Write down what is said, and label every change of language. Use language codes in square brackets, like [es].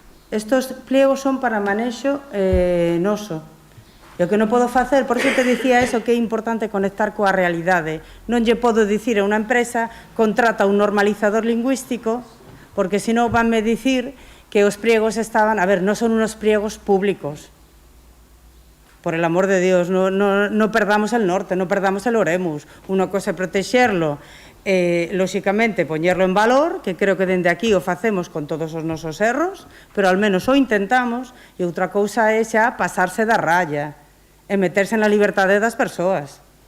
[gl] Estos pliegos son para manexo noso. E o que non podo facer, por iso te dicía eso, que é importante conectar coa realidade. Non lle podo dicir a unha empresa contrata un normalizador lingüístico, porque senón vanme dicir que os pliegos estaban... A ver, non son unos pliegos públicos. [es] Por el amor de Dios, no perdamos el norte, no perdamos el oremus. [gl] Unha cosa é protexerlo, lóxicamente, poñerlo en valor, que creo que dende aquí o facemos con todos os nosos erros, pero ao menos o intentamos, e outra cousa é xa pasarse da raya e meterse na liberdade das persoas.